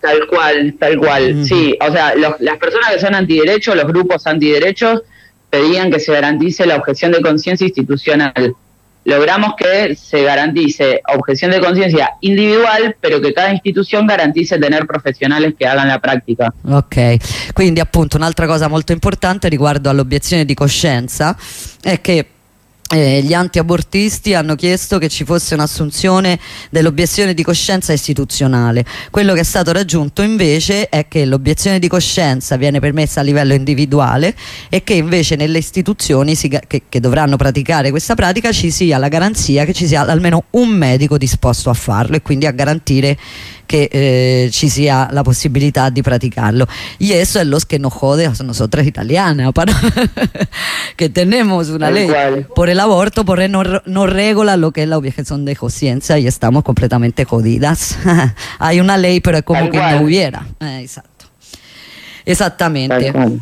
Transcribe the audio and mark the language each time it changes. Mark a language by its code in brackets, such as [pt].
[es] Tal cual, mm-hmm. Sí. O sea, las personas que son antiderechos, los grupos antiderechos, pedían que se garantice la objeción de conciencia institucional. Logramos que se garantice objeción de conciencia individual, pero que cada institución garantice tener profesionales que hagan la práctica. [it] Ok, quindi appunto un'altra cosa molto importante riguardo all'obiezione di coscienza è che gli antiabortisti hanno chiesto che ci fosse un'assunzione dell'obiezione di coscienza istituzionale. Quello che è stato raggiunto invece è che l'obiezione di coscienza viene permessa a livello individuale, e che invece nelle istituzioni che dovranno praticare questa pratica ci sia la garanzia che ci sia almeno un medico disposto a farlo, e quindi a garantire che ci sia la possibilità di praticarlo. [es] Y eso es lo que nos jode a nosotras italianas, para que tenemos una ley por el aborto, porque no regula lo que es la objeción de conciencia, y estamos completamente jodidas. Hay una ley, pero es como que no hubiera. Exacto. Exactamente.